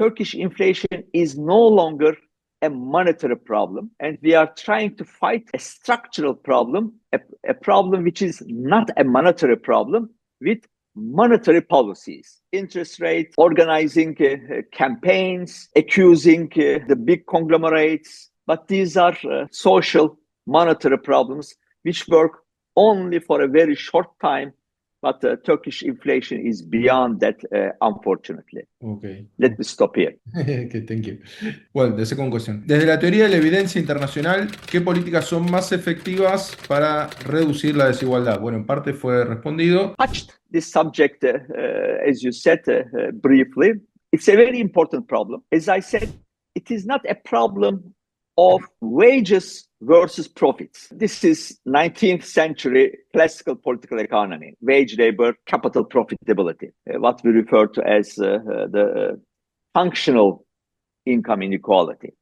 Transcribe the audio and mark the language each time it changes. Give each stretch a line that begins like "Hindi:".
English: Turkish inflation is no longer a monetary problem, and we are trying to fight a structural problem, a problem which is not a monetary problem, with monetary policies, interest rates, organizing campaigns, accusing the big conglomerates. But these are social monetary problems which work only for a very short time. But Turkish inflation is beyond that, unfortunately. Okay. Let me stop here. Okay, thank you. Well, the second question.
Spanish: Desde la teoría de la evidencia internacional, ¿qué políticas son más efectivas para reducir la desigualdad? Bueno, en parte fue respondido.
English: Touched this subject, as you said briefly. It's a very important problem. As I said, it is not a problem of wages versus profits. This is 19th century classical political economy, wage labor, capital profitability, what we refer to as the functional income inequality.